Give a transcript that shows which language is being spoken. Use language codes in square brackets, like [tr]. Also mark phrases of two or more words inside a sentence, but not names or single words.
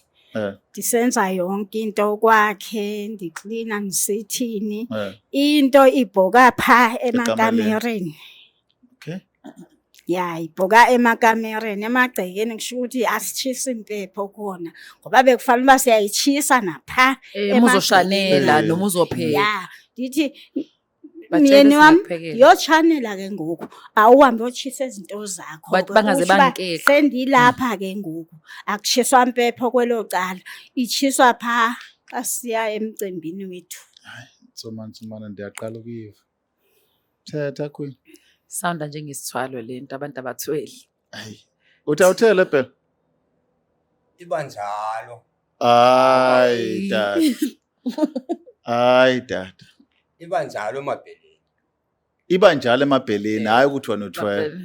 [xh] Ndisenza yonke into kwakhe, ndiklina ngisithini. Into ibhoka pha emakamereni. [en] Okay. [zu] Ya, ibhoka emakamereni, emagcekeni kusho ukuthi asitshisa impepho khona. [xh] Ngoba bekufanele uba siyayitshisa napha [zu] uzoshanela noma uzopheka. Ya, [xh] ndithi myeni wami yotshanela ke ngoku awuhambe uyotshisa izinto zakho bathi bangaze bankeke sendilapha ke ngoku akushiswa impepho kwelo cala ichiswa pha xa siya emcimbini wethu. Hayi tsomana ndiyaqala ukuyiva. Thetha Queen. Sounda njengesithwalo lento abantu abathweli. Hayi uthawuthele phela iba njalo. Hayi dad. Hayi dad. Iba njalo emabheleni. [zu] Iba njalo emabheleni hayi ukuthi wena uthwele.